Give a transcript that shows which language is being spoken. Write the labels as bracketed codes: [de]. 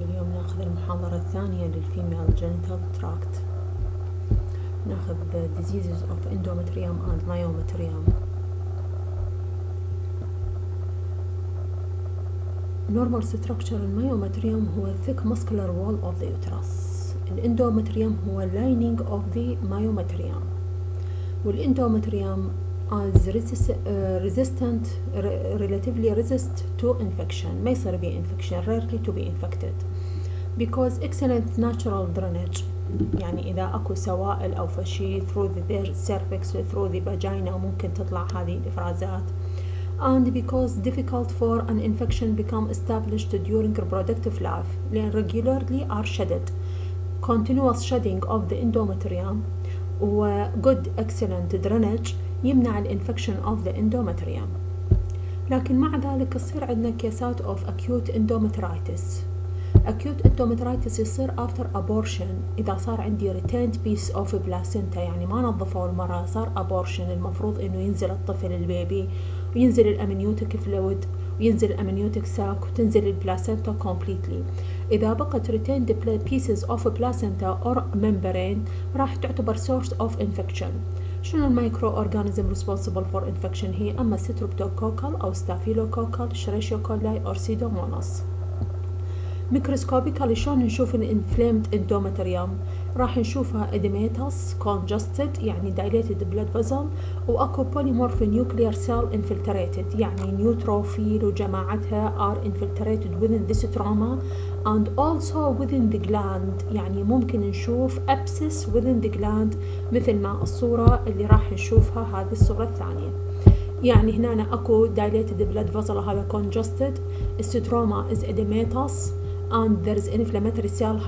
[ar] اليوم ناخذ المحاضرة الثانية للفيميل Genital Tract. ناخذ [en] diseases of endometrium and myometrium. Normal structure الميومتريوم هو thick muscular wall of the uterus. [ar] الإندومتريوم هو [en] lining of the myometrium. والإندومتريوم as resistant relatively resist to infection. [ar] ما يصير به [en] infection, rarely to be infected because excellent natural drainage. [ar] يعني إذا أكو سوائل أو فشي [en] through the cervix through the vagina [ar] ممكن تطلع هذه الإفرازات. [en] And because difficult for an infection become established during reproductive life [ar] لأن [en] regularly are shedded. Continuous shedding of the endometrium و good excellent drainage [ar] يمنع الانفكشن [en] of the endometrium. [ar] لكن مع ذلك يصير عندنا كيسات [en] of acute endometritis. acute endometritis [ar] يصير [en] after abortion [ar] إذا صار عندي [en] retained piece of placenta، [ar] يعني ما نظفوا المرأة، صار abortion. المفروض إنه ينزل الطفل البيبي وينزل الأمنيوتيك فلويد وينزل الأمنيوتيك ساك وتنزل البلاسنتا [en] completely. [ar] إذا بقت [en] retained pieces of placenta or membrane [ar] راح تعتبر [en] source of infection. [ar] شنو المايكرو اورجانيزم responsible for infection؟ هي اما ستريبتوكوكال او ستافيلوكوكال شريشيوكولاي او سيدوموناس. ميكروسكوبيكالي شلون نشوف الانفلامد اندومتريوم؟ راح نشوفها اديماتس كونجستد يعني دايليتد بلاد فيزل، واكو بوليمورف نيوكليير سيل انفلتريتد يعني نيوتروفيل وجماعتها [en] are infiltrated within this trauma and also within the gland. [ar] يعني ممكن نشوف [en] abscess within the gland [ar] مثل ما الصورة اللي راح نشوفها هذه الصورة الثانية. يعني هنا اكو [en] dilated blood vessel هذا congested، الستروما is edematous and there is inflammatory cell.